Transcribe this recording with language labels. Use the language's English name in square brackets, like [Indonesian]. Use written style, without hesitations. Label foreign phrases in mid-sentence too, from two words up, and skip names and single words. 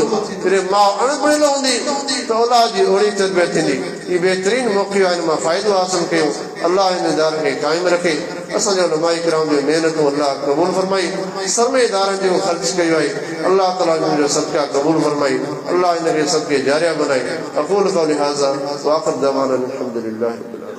[Sindhi] जॾहिं माउ अणपढ़ियल हूंदी त औलाद जी ओड़ी तरबियत थींदी। हीउ बहितरीन मौक़ो आहे, हिन मां फ़ाइदो हासिल कयूं। अल्लाह हिन इदारे खे क़ाइमु रखे। असांजो उलमाए किराम जो महिनतूं अल्लाह क़बूल फरमाई। सर्वे इदारनि जो ख़र्च कयो आहे, अल्लाह ताला जो सदका क़बूल फरमाई। अल्लाह हिन खे सदके जारिया बनाई। [Arabic] أقول قولي هذا وآخر دعوانا أن الحمد لله رب العالمين.